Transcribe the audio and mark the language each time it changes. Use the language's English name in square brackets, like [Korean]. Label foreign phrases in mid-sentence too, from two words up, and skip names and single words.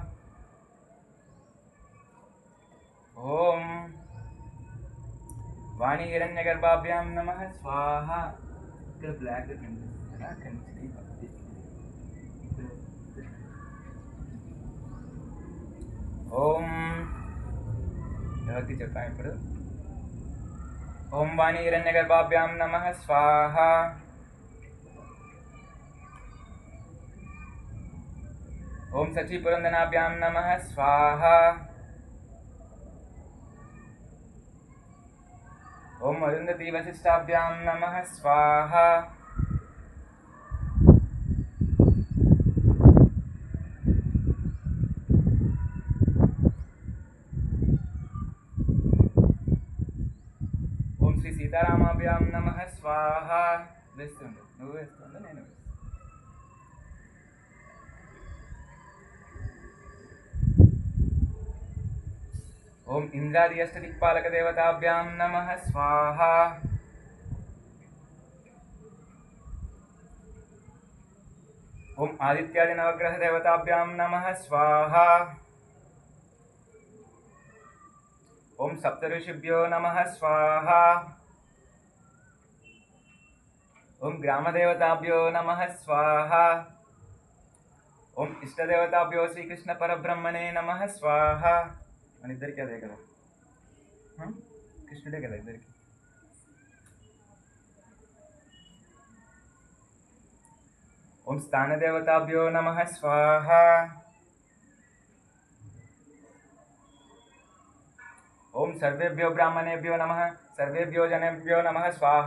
[Sanskrit] ओम वाणी हिरण्यगर्भाभ्यां नमः स्वाहा। ब्लैक ओम [Telugu] ఎవరికి చెప్పాను ఇప్పుడు [Sanskrit] ఓం వాణి హిరణ్యగర్భాభ్యాం నమః స్వాహ। ఓం సచీపురందనాభ్యాం నమః స్వాహ। ओम अरुंधति वशिष्ठाभ्यां नमः स्वाहा। ओम श्री सीतारामाभ्यां नमः स्वाहा। [Telugu] वेस्तुंडु నువ్వు వేస్తుండు నేను వేస్తాను। [Sanskrit] ओम इंद्रादि अष्टदिक्पालक देवताभ्यां नमः स्वाहा। ओम आदित्यादि नवग्रह देवताभ्यां नमः स्वाहा। ओम सप्तऋषिभ्यो नमः स्वाहा। ओम ग्राम देवताभ्यो नमः स्वाहा। ओम इष्ट देवताभ्यो श्री कृष्ण परब्रह्मणे नमः स्वाहा। [Telugu] మన ఇద్దరికి అదే కదా కృష్ణుడే కదా ఇద్దరికి। [Sanskrit] ఓం స్థాన దేవతాభ్యో నమః స్వాహ। ఓం సర్వేభ్యో బ్రాహ్మణేభ్యో నమః సర్వేభ్యో జనేభ్యో నమః స్వాహ।